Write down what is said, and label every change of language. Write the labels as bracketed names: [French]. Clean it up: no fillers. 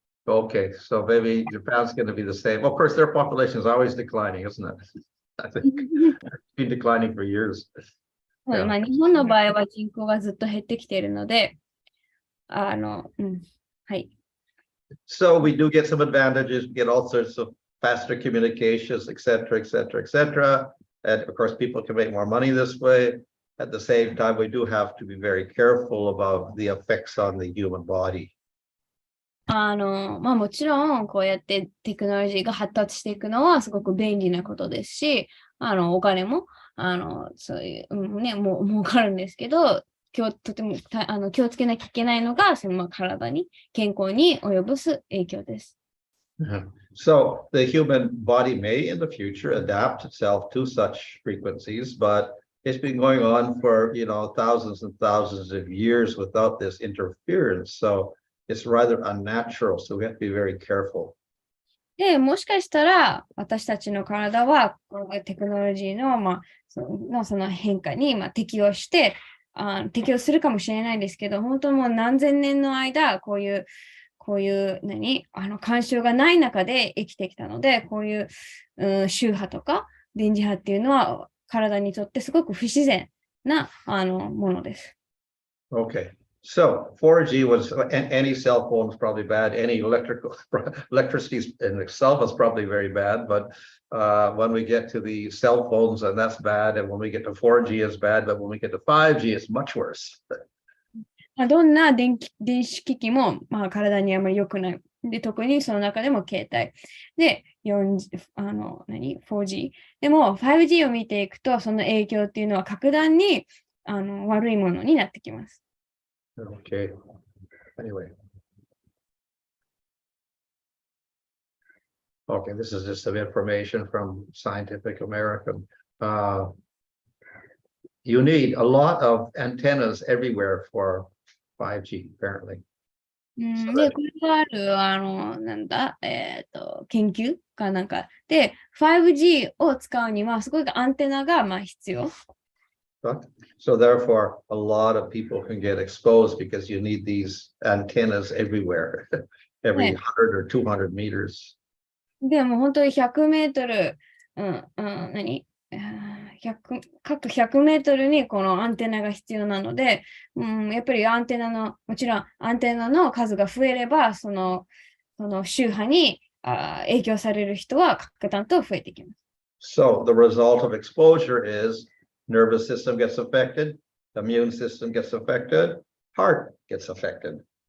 [English] Okay, so maybe Japan's going to be the same. Of course, their population is always declining, isn't it? I think it's been declining for years. [Japanese] 日本の場合は人口がずっと減ってきているので、はい。 [English] So we do get some advantages, we get all sorts of faster communications, etc., etc., etc. And of course, people can make more money this way. At the same time, we do have to be very careful about the effects on the human body. [Japanese] もちろん、こうやってテクノロジーが発達していくのはすごく便利なことですし、お金も、そういう、儲かるんですけど、とても気をつけなきゃいけないのが、体に、健康に及ぼす影響です。 [English] So the human body may in the future adapt itself to such frequencies, but it's been going on for, thousands and thousands of years without this interference. So it's rather unnatural. So we have to be very careful. [Japanese] で、もしかしたら私たちの体はテクノロジーの、その変化に、適応するかもしれないんですけど、本当もう何千年の間、こういう干渉がない中で生きてきたので、こういう、周波とか電磁波っていうのは体にとってすごく不自然なものです。 [English] Okay. So 4G was, any cell phone is probably bad. Any electricity in itself is probably very bad. But when we get to the cell phones, and that's bad. And when we get to 4G, it's bad. But when we get to 5G, it's much worse. [Japanese] どんな電子機器も、体にあまり良くない。で、特にその中でも携帯。で、4G。でも 5G を見ていくと、その影響っていうのは格段に悪いものになってきます。 [English] Okay. Anyway. Okay, this is just some information from Scientific American. You need a lot of antennas everywhere for 5G, apparently. [Japanese] で、これがある、研究かなんかで、5G を使うには、すごいアンテナが必要。 [English] So therefore, a lot of people can get exposed because you need these antennas everywhere, every 100 or 200 meters. [Japanese] でも本当に100メートル、各100メートルにこのアンテナが必要なので、やっぱりもちろんアンテナの数が増えれば、その周波に影響される人は格段と増えてきます。 [English] So the result of exposure is nervous system gets affected, immune system gets affected, heart gets affected.